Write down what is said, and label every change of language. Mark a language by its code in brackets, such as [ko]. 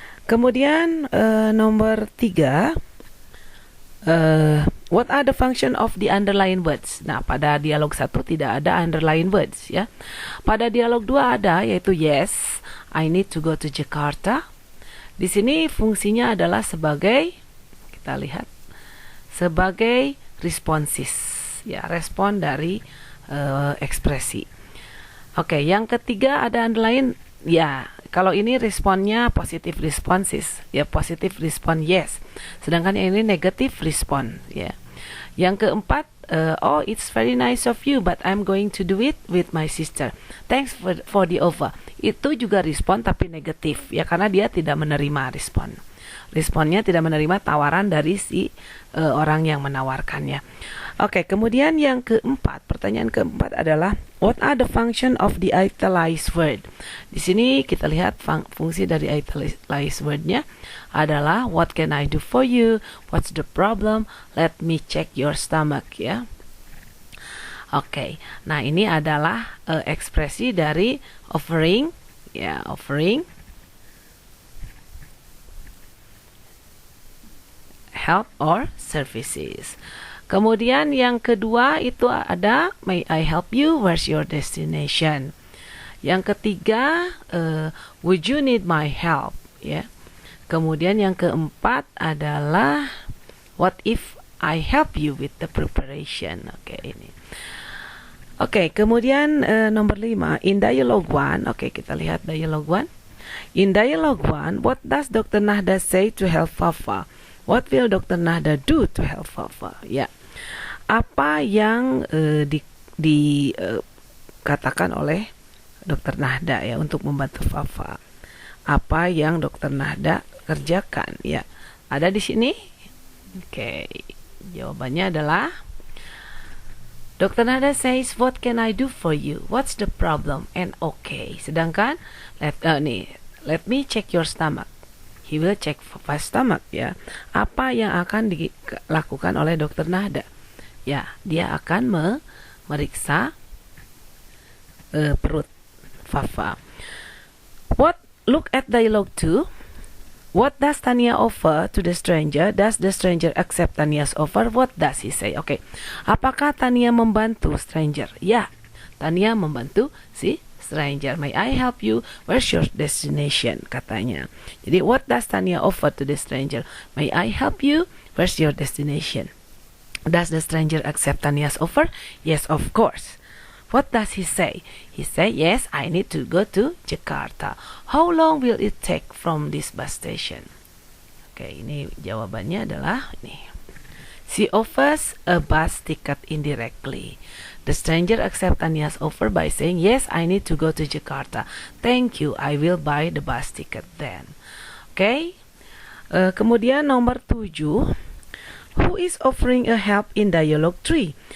[id] Kemudian nomor [en] 3, what are the function of the underline words? [id] Nah, pada dialog 1 tidak ada underline words, ya. Pada dialog 2 ada, yaitu [en] yes, I need to go to Jakarta. [id] Di sini fungsinya adalah sebagai, kita lihat, sebagai responsis, ya, respon dari ekspresi. Oke, yang ketiga ada underline, ya. Kalau ini responnya positive responses, ya, positive respon yes. Sedangkan yang ini negative respon, ya. Yang keempat, [en] oh, it's very nice of you, but I'm going to do it with my sister. Thanks for the offer. [id] Itu juga respon tapi negatif, ya, karena dia tidak menerima respon. Responnya tidak menerima tawaran dari si orang yang menawarkannya. Oke, kemudian yang keempat, pertanyaan keempat adalah, [en] what are the function of the italicized word? [id] Di sini kita lihat fungsi dari italicized wordnya adalah, [en] what can I do for you? What's the problem? Let me check your stomach, ya. [id] Oke, nah ini adalah ekspresi dari offering, ya, [en] offering help or services. [id] Kemudian yang kedua itu ada, [en] may I help you? Where's your destination? [id] Yang ketiga, [en] would you need my help? Ya. Kemudian yang keempat adalah, what if I help you with the preparation? Oke, ini. Oke, [id] kemudian nomor [en] 5, in dialogue 1. [id] Oke, kita lihat dialogue 1. [en] In dialogue 1, what does Dr. Nahda say to help Fafa? What will Dr. Nahda do to help Fafa? Ya. [id] Apa yang dikatakan oleh Dr. Nahda, ya, untuk membantu Fafa? Apa yang Dr. Nahda kerjakan, ya? Ada di sini. Oke, jawabannya adalah, Dr. [en] Nahda says, what can I do for you? What's the problem? And okay. [id] Sedangkan [en] let me check your stomach. He will check Fafa's stomach, ya. [id] Apa yang akan dilakukan oleh Dokter Nahda? Ya, dia akan memeriksa perut Fafa. [en] Look at dialogue 2. What does Tania offer to the stranger? Does the stranger accept Tania's offer? What does he say? Oke. [id] Apakah Tania membantu stranger? Ya, Tania membantu si stranger. [en] May I help you? Where's your destination? [id] Katanya. [en] Jadi, what does Tania offer to the stranger? May I help you? Where's your destination? Does the stranger accept Tania's offer? Yes, of course. What does he say? He say, yes, I need to go to Jakarta. How long will it take from this bus station? [id] Oke, ini jawabannya adalah ini. [en] She offers a bus ticket indirectly. The stranger accepts Tania's offer by saying, yes, I need to go to Jakarta. Thank you, I will buy the bus ticket then. Oke. Kemudian nomor 7. Who is offering a help in dialogue 3?